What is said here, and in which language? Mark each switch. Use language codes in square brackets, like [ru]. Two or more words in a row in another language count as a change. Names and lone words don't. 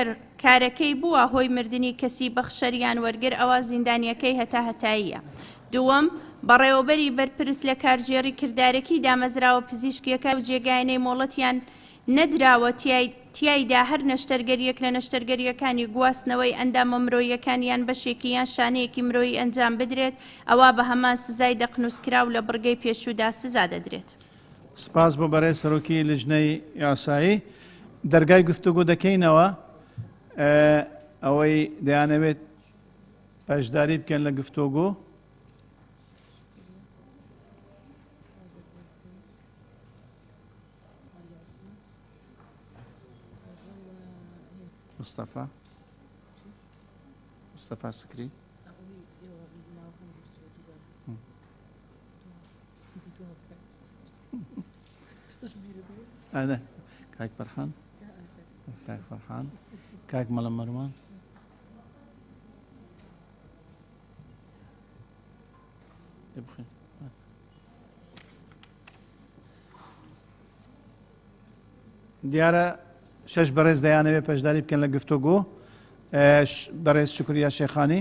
[ckb] کارەکەی بووە هۆی مردنی کەسی بەخشەریان وەرگر ئەوە زیندانیەکەی هەتا هەتاییە دووەم بەڕێوەبەری بەرپرس لە کارژێڕی کردارەکی دامەزراوە پزیشکیەکە و جێگایانەی مۆڵەتیان نەدراوە تیایدا هەر نەشتەرگەریەک لە نەشتەرگەریەکانی گواستنەوەی ئەندامە مرۆیەکانیان بەشێکی یان شانەیەکی مرۆیی ئەنجام بدرێت ئەوە بە هەمان سزای دەقنووسکرا و لە بڕگەی پێشودا سزا دەدرێت سپاس بۆ بەڕێز سەرۆکی لیژنەی یاسایی دەرگای گفتوگۆ دەکەینەوە ئەوەی دەیانەوێت پەشداری بکەن لە گفتوگۆ مصطفى سكري أنا كاك فرحان كاك ملم مروان تبخي دیارە شش بەڕێز دەیانەوێت پەشداری بکەن لە گفتوگۆ بەڕێز شکریا شێخانی